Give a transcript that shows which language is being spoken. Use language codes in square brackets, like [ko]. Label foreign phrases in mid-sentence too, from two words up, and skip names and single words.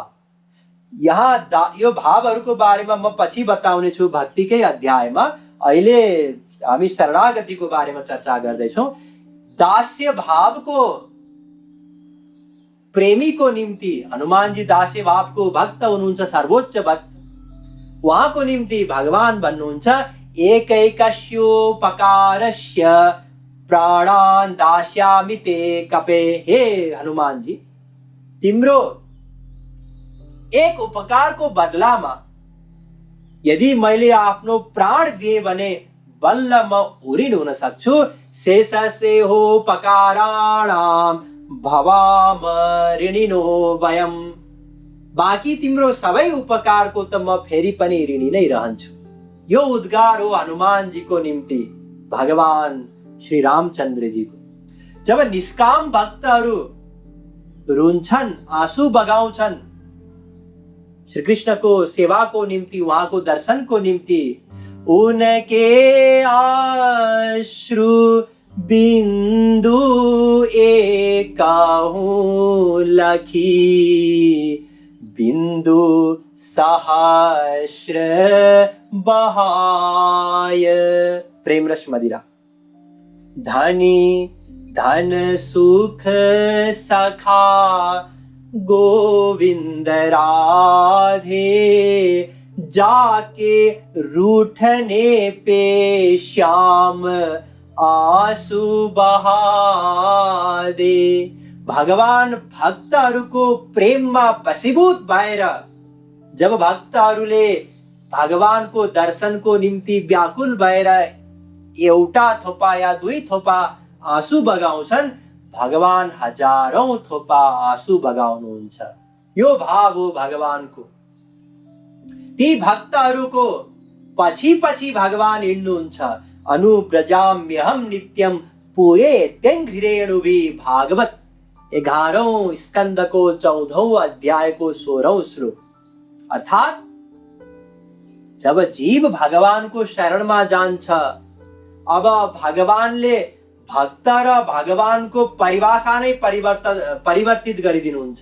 [ne] यहाँ यो भावहरूको बारेमा म पछि बताउने छु भक्तिकै अध्यायमा। अहिले हामी शरणागतिको बारेमा चर्चा गर्दैछौँ। दास्य भावको प्रेमीको निम्ति हनुमानजी दास्य भावको भक्त हुनुहुन्छ, सर्वोच्च भक्त। उहाँको निम्ति भगवान भन्नुहुन्छ [sa] एकैकस्योपकारस्य प्राणान् दास्यामि ते कपे। [ne] हे हनुमान जी, तिम्रो एक उपकारको बदलामा यदि मैले आफ्नो प्राण दिए भने बल्ल म ऋणी हुन सक्छु। [sa] शेषस्य उपकाराणां भवाम ऋणिनो वयम्। [ne] बाँकी तिम्रो सबै उपकारको त म फेरि पनि ऋणी नै रहन्छु। यो उद्गार हो हनुमानजीको निम्ति, भगवान श्री रामचन्द्रजीको। जब निष्काम भक्तहरू रुन्छन्, आँसु बगाउँछन् श्रीकृष्णको सेवाको निम्ति, उहाँको दर्शनको निम्ति, [hi] उनके अश्रु बिन्दु एकहुँ लखी, बिन्दु सहस्र बहाय। प्रेम रस मदिरा। धनी धन सुख सखा गोविंद राधे, जाके रूठने पे श्याम आंसू बहा दे। [ne] भगवान भक्तहरूको प्रेममा वशीभूत भएर जब भक्तहरूले भगवानको दर्शनको निम्ति व्याकुल भएर एउटा थोपा या दुई थोपा आँसु बगाउँछन्, भगवान हजारौं थोपा आँसु बगाउनुहुन्छ। यो भाव हो भगवानको। ती भक्तहरूको पछि पछि भगवान हिँड्नुहुन्छ। [sa] अनुव्रजाम्यहम नित्यम पूये त्यङ्घ्रिरेणुभि [ne] भागवत 11औं स्कंदको 14औं अध्यायको 16औं श्लोक। अर्थात जब जीव भगवानको शरणमा जान्छ, अब भगवानले भक्त र भगवानको परिभाषा नै परिवर्तित गरिदिनुहुन्छ।